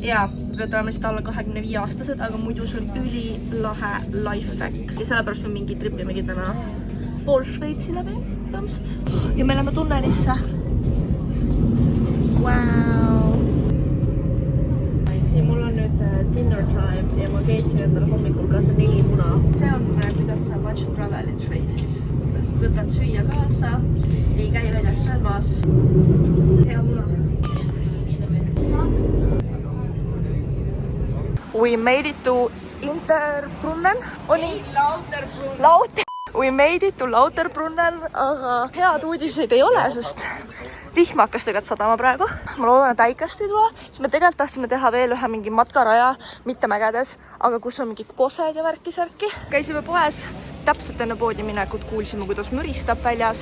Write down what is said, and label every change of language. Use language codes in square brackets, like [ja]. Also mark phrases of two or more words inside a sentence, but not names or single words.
[et] Jaa, peavad olema lihtsalt alla 25 aastased, aga muidu see on ülilahe lifehack. Ja sellepärast me mingi tripimegi täna pool Šveitsi läbi. Ja me läheme tunnelisse. Wow. Ja mul on nüüd [en] dinner time [et] ja ma keetsin endale hommikul ka see 4 muna. See on kuidas sa [en] budget travelid [et] Šveitsis. Sest võtad süüa kaasa, ei käi väljas söömas. Hea muna. [en] We made it to Interbrunnen. Lauterbrunnen. We made it to Lauterbrunnen, [et] aga head uudiseid ei ole, sest vihma hakkas tegelikult sadama praegu. Ma loodan, et äikest ei tule, siis me tegelikult tahtsime teha veel ühe mingi matkaraja, mitte mägedes, aga kus on mingid kosed ja värki-särki. Käisime poes, täpselt enne poodi minekut kuulsime, kuidas müristab väljas.